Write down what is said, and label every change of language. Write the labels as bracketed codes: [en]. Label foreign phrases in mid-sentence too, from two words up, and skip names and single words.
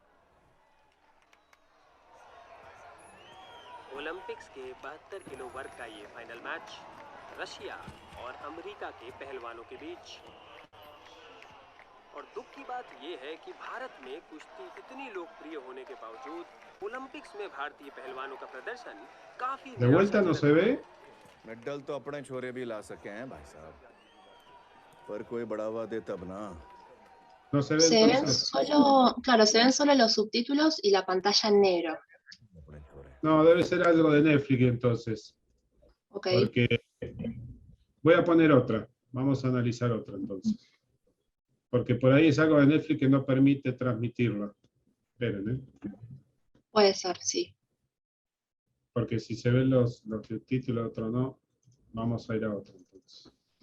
[hi] ओलंपिक्स के 72 किलो वर्ग का ये फाइनल मैच रशिया और अमेरिका के पहलवानों के बीच। और दुख की बात ये है कि भारत में कुश्ती इतनी लोकप्रिय होने के बावजूद ओलंपिक्स में भारतीय पहलवानों का प्रदर्शन काफी [es] ¿De vuelta no se ve? [hi] मेडल तो अपने छोरे भी ला सके हैं भाई साहब, पर कोई बढ़ावा दे तब [es] No se ve Se ven entonces. solo, claro, se ven solo los subtítulos y la pantalla en negro. [hi] अपने छोरे। [es] No, debe ser algo de Netflix entonces. Ok. Porque voy a poner otra. Vamos a analizar otra entonces. Porque por ahí es algo de Netflix que no permite transmitirla. Esperen, ¿eh? Puede ser, sí. Porque si se ven los subtítulos, otro no, vamos a ir a otro entonces.